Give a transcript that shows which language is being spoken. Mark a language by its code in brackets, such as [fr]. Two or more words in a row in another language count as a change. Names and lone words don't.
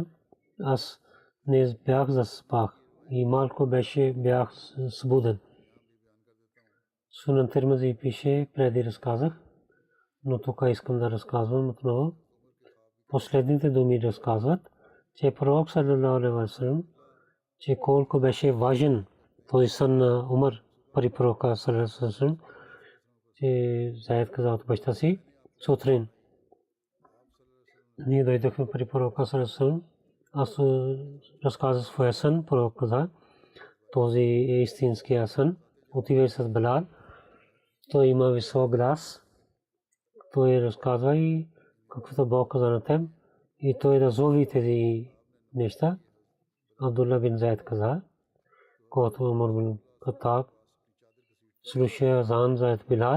[bg] Аз не бях заспах и малко бях събуден. Сунан Тирмизи пише, преди разказах, но тук искам да разказвам отново. Последните думи разказват, че пророк [ar] صلى الله عليه وسلم, [bg] че колко беше важен този сън на Умар при пророка [ar] صلى الله عليه وسلم, [bg] че Зайд каза от баща си сутрин. Ние дойдохме при пророка [ar] صلى الله عليه وسلم. [bg] Аз разказах своя сън, пророк каза, този е истинския сън. Отивай с Билал. Той има висок глас. Той разказва и каквото Бог каза на теб. И той да зови тези неща. Абдулла бин Зайд каза, когато Умар бин Хаттаб слуша азан за Билал.